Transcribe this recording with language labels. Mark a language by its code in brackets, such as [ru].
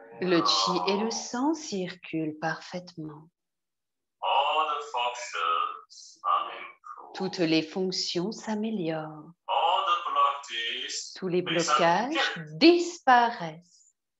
[fr] Le qi et le sang circulent parfaitement. [en] All the functions are improved. [fr] Toutes les fonctions s'améliorent. [en] All the blockages [fr] Tous les blocages disparaissent.